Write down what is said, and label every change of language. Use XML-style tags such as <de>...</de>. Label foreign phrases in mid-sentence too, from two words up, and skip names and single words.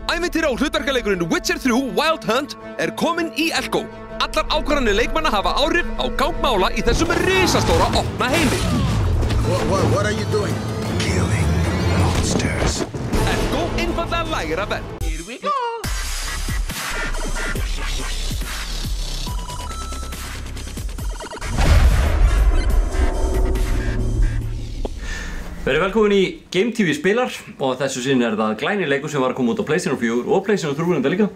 <is>Ævintýra- og hlutverkaleikurinn Witcher 3 Wild Hunt kominn í Elko. Allar ákvarðanir leikmanna hafa áhrif á gang mála í þessum risastóra opna heimi.</is> <en>What are you doing? Killing monsters.</en> <is>Elko einfaldlega lægra verð.</is> <en>Here we go!</en> <is>Verið velkomin í Game TV spilar og þessu sinni það glæni leikur sem var að koma út á PlayStation 4 og PlayStation 3 enda líka.</is>